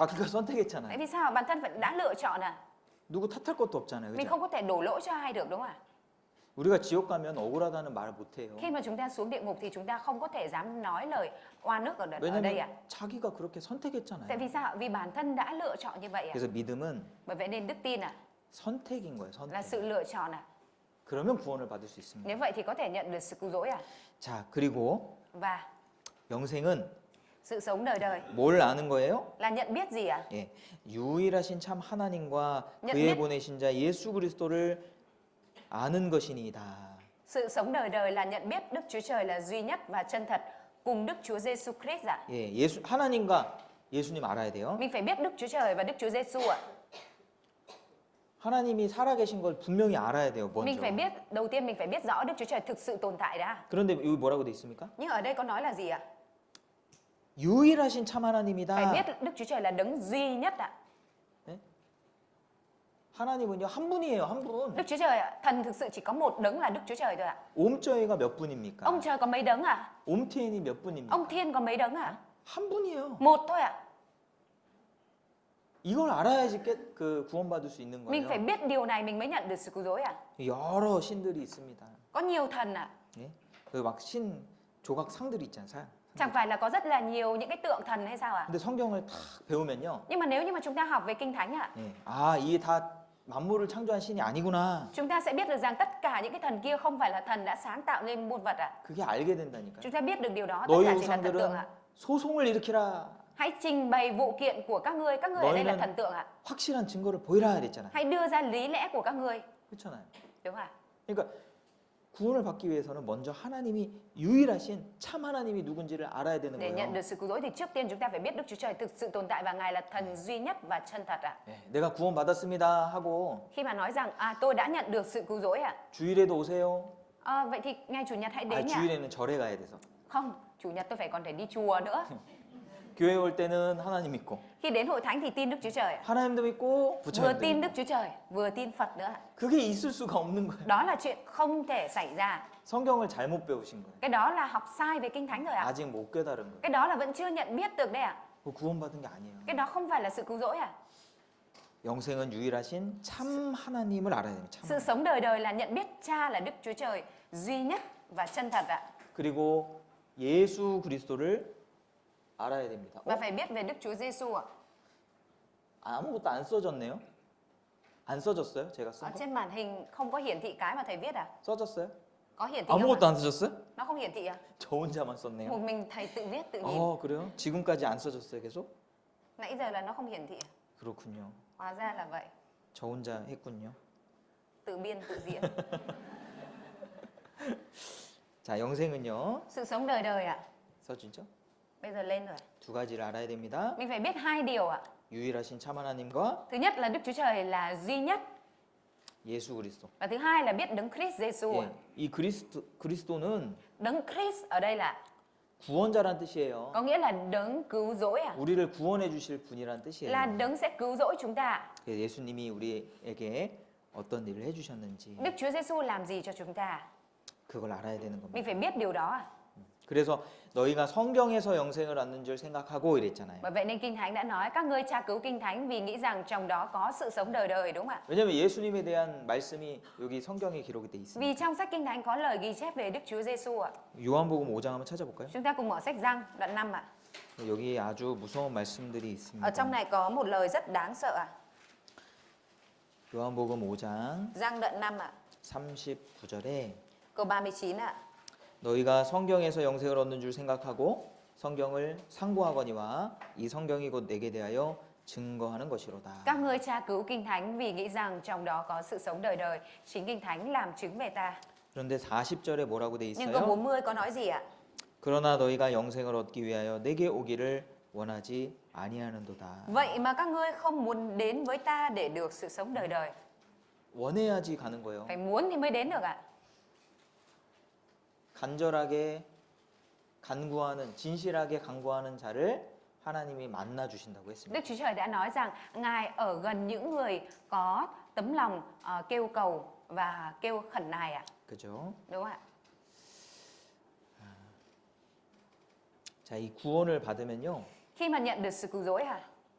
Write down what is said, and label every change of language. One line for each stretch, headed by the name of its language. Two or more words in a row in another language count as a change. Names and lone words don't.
Korean: 자기가 선택했잖아요.
Vietnamese: Tại vì sao? Bản thân đã lựa chọn à?
Korean: 누구 탓할 것도 없잖아요.
Vietnamese: Mình
Korean: 그죠?
Vietnamese: không có thể đổ lỗi cho ai được, đúng không ạ?
Korean: 우리가 지옥 가면 억울하다는 말을 못 해요.
Vietnamese: Khi mà chúng ta xuống địa ngục thì chúng ta không có thể dám nói lời oan ức ở đây ạ.
Korean: 왜냐면 자기가 그렇게
Vietnamese: Tại
Korean: 선택했잖아요.
Vietnamese: vì sao? Vì bản thân đã lựa chọn như vậy ạ.
Korean: 그래서 믿음은
Vietnamese: Bởi vậy nên đức tin ạ
Korean: 선택인 거예요.
Vietnamese: là
Korean: 선택.
Vietnamese: sự lựa chọn ạ.
Korean: 그러면 구원을 받을 수 있습니다.
Vietnamese: Nếu vậy thì có thể nhận được sự cứu rỗi ạ.
Korean: 자, 그리고
Vietnamese: Và
Korean: 영생은
Vietnamese: sự sống đời đời
Korean: 뭘 아는 거예요?
Vietnamese: là nhận biết gì ạ?
Korean: 예, 유일하신 참 하나님과
Vietnamese: nhận
Korean: 그의
Vietnamese: biết
Korean: 보내신 자 예수 그리스도를 아는 것이니이다.
Vietnamese: sự sống đời đời là nhận biết Đức Chúa Trời là duy nhất và chân thật cùng Đức Chúa Giêsu Christ ạ.
Korean: 예, 예수 하나님과 예수님 알아야 돼요.
Vietnamese: Mình phải biết Đức Chúa Trời và Đức Chúa Giêsu ạ.
Korean: 하나님이 살아계신 걸 분명히 알아야 돼요.
Vietnamese: Mình
Korean: 먼저.
Vietnamese: phải biết, đầu tiên mình phải biết rõ Đức Chúa Trời thực sự tồn tại đã.
Korean: 그런데 여기 뭐라고 돼 있습니까?
Vietnamese: Nhưng ở đây có nói là gì ạ?
Korean: 유일하신 참
Vietnamese: Phải
Korean: 하나님이다.
Vietnamese: biết Đức Chúa Trời là đấng duy nhất ạ.
Korean: 하나님은요 한 분이에요, 한 분.
Vietnamese: Đức Chúa Trời ạ, thần thực sự chỉ có một đấng là Đức Chúa Trời thôi ạ.
Korean: 옴저희가 몇 분입니까?
Vietnamese: Ông trời có mấy đấng ạ?
Korean: 옴티엔이 몇 분입니까?
Vietnamese: Ông thiên có mấy đấng ạ?
Korean: 한 분이에요.
Vietnamese: Một thôi ạ.
Korean: 이걸 알아야지 그 구원받을 수 있는
Vietnamese: Mình phải
Korean: 거예요.
Vietnamese: biết điều này mình mới nhận được sự cứu rỗi ạ.
Korean: 여러 신들이 있습니다.
Vietnamese: Có nhiều thần ạ.
Korean: 예? 그막신 조각 상들이 있잖아요.
Vietnamese: Chẳng phải là có rất là nhiều những cái tượng thần hay sao ạ?
Korean: 근데 성경을 다 배우면요.
Vietnamese: Nhưng mà nếu như mà chúng ta học về Kinh Thánh ạ,
Korean: 예. 아, 이게 다 만물을 창조한 신이 아니구나.
Vietnamese: chúng ta sẽ biết được rằng tất cả những cái thần kia không phải là thần đã sáng tạo nên muôn vật ạ.
Korean: 그게 알게 된다니까요.
Vietnamese: Chúng ta biết được điều đó, tất
Korean: 너희
Vietnamese: cả chỉ là thần tượng
Korean: 우상들은
Vietnamese: ạ.
Korean: 소송을 일으키라.
Vietnamese: Hãy trình bày vụ kiện của các ngươi ở đây là
Korean: 너희는
Vietnamese: thần tượng ạ.
Korean: 확실한 증거를 보이라 그랬잖아요.
Vietnamese: Hãy đưa ra lý lẽ của các ngươi,
Korean: 그렇잖아요.
Vietnamese: đúng không ạ?
Korean: 그러니까 구원을 받기 위해서는 먼저 하나님이 유일하신 참 하나님이 누군지를 알아야 되는
Vietnamese: Để nhận
Korean: 거예요.
Vietnamese: được sự cứu rỗi thì trước tiên chúng ta phải biết Đức Chúa Trời thực sự tồn tại và Ngài là thần duy nhất và chân thật ạ.
Korean: 예, 내가 구원 받았습니다 하고
Vietnamese: Khi mà nói rằng tôi đã nhận được sự cứu rỗi ạ,
Korean: 주일에도 오세요.
Vietnamese: vậy thì ngày chủ nhật hãy
Korean: 아,
Vietnamese: đến nhỉ?
Korean: 주일에는 절에 가야 돼서.
Vietnamese: Không, chủ nhật tôi phải còn phải đi chùa nữa.
Korean: 교회 올 때는 하나님 믿고
Vietnamese: Khi đến hội thánh thì tin Đức Chúa Trời ạ.
Korean: 하나님도 믿고
Vietnamese: Vừa
Korean: 부처님도
Vietnamese: tin
Korean: 믿고.
Vietnamese: Đức Chúa Trời, vừa tin Phật nữa ạ.
Korean: 그게 있을 수가 없는 거예요.
Vietnamese: Đó là chuyện không thể xảy ra.
Korean: 성경을 잘못 배우신 거예요.
Vietnamese: Cái đó là học sai về Kinh Thánh rồi ạ.
Korean: 아직 못 깨달은 거예요.
Vietnamese: Cái đó là vẫn chưa nhận biết được đấy ạ.
Korean: 그거 구원받은 게 아니에요.
Vietnamese: Cái đó không phải là sự cứu rỗi ạ.
Korean: 영생은 유일하신 참 하나님을 알아야 됩니다. 참
Vietnamese: Sự
Korean: 하나님.
Vietnamese: sống đời đời là nhận biết Cha là Đức Chúa Trời duy nhất và chân thật ạ.
Korean: 그리고 예수 그리스도를 알아야 됩니다.
Vietnamese: Và phải biết về Đức Chúa Giêsu ạ.
Korean: 아무것도 안 써졌네요. 안 써졌어요? 제가
Vietnamese: Ở
Korean: 쓴 거?
Vietnamese: trên màn hình không có hiển thị cái mà thầy viết à?
Korean: 써졌어요?
Vietnamese: Có hiển thị không
Korean: 아무것도
Vietnamese: ạ?
Korean: 안 써졌어요?
Vietnamese: Nó không hiển thị à?
Korean: 저 혼자만 썼네요.
Vietnamese: Một mình thầy tự viết tự nhìn.
Korean: 그래요? 지금까지 안 써졌어요, 계속?
Vietnamese: Nãy giờ là nó không hiển thị à?
Korean: 그렇군요.
Vietnamese: Hóa ra là vậy.
Korean: 저 혼자 했군요.
Vietnamese: Tự biên tự diễn.
Korean: 자, 영생은요.
Vietnamese: Sự sống đời đời ạ.
Korean: 써지죠?
Vietnamese: Bây giờ lên rồi.
Korean: 두 가지를 알아야 됩니다.
Vietnamese: Mình phải biết hai điều ạ.
Korean: 유일하신 참 하나님과
Vietnamese: Thứ nhất là Đức Chúa Trời là duy nhất.
Korean: 예수 그리스도.
Vietnamese: Và thứ hai là biết đấng Christ Giêsu.
Korean: 예, 이 그리스도는
Vietnamese: Đấng Christ ở đây là
Korean: 구원자란 뜻이에요.
Vietnamese: có nghĩa là đấng cứu rỗi à?
Korean: 우리를 구원해 주실 분이란 뜻이에요.
Vietnamese: Là đấng sẽ cứu rỗi chúng ta.
Korean: 그래서 예수님이 우리에게 어떤 일을 해 주셨는지
Vietnamese: Đức Chúa Giêsu làm gì cho chúng ta?
Korean: 그걸 알아야 되는 겁니다.
Vietnamese: Mình phải biết điều đó à?
Korean: 그래서 너희가 성경에서 영생을 얻는 줄 생각하고 이랬잖아요.
Vietnamese: Bởi vậy nên Kinh Thánh đã nói các ngươi tra cứu Kinh Thánh vì nghĩ rằng trong đó có sự sống đời đời, đúng không ạ?
Korean: 왜냐하면 예수님에 대한 말씀이 여기 성경에 기록이 돼 있습니다.
Vietnamese: Vì trong sách Kinh Thánh có lời ghi chép về Đức Chúa Giêsu ạ.
Korean: 요한복음 5장 한번 찾아볼까요?
Vietnamese: Chúng ta cùng mở sách Giăng đoạn 5 ạ.
Korean: 여기 아주 무서운 말씀들이 있습니다.
Vietnamese: Ở trong này có một lời rất đáng sợ ạ.
Korean: 요한복음 5장
Vietnamese: Giăng đoạn 5 ạ,
Korean: 39절에
Vietnamese: câu 39 ạ.
Korean: 너희가 성경에서 영생을 얻는 줄 생각하고 성경을 상고하거니와 이 성경이 곧 내게 대하여 증거하는 것이로다.
Vietnamese: Các ngươi tra cứu kinh thánh vì nghĩ rằng trong đó có sự sống đời đời. Chính kinh thánh làm chứng về ta.
Korean: 그런데 40절에 뭐라고 돼
Vietnamese: Nhưng câu
Korean: 있어요?
Vietnamese: 40 có nói gì ạ?
Korean: 그러나 너희가 영생을 얻기 위하여 내게 오기를 원하지 아니하는도다.
Vietnamese: Vậy mà các ngươi không muốn đến với ta để được sự sống đời đời.
Korean: 원해야지 가는 거예요.
Vietnamese: Phải muốn thì mới đến được ạ.
Korean: 간절하게 간구하는 진실하게 간구하는 자를 하나님이 만나 주신다고 했습니다.
Vietnamese: Đức Chúa Trời đã nói rằng Ngài ở gần những người có tấm lòng kêu cầu và kêu khẩn nài ạ.
Korean: 그죠?
Vietnamese: Đúng không ạ?
Korean: 자, 이 구원을 받으면요.
Vietnamese: Khi mà nhận được sự cứu rỗi ạ,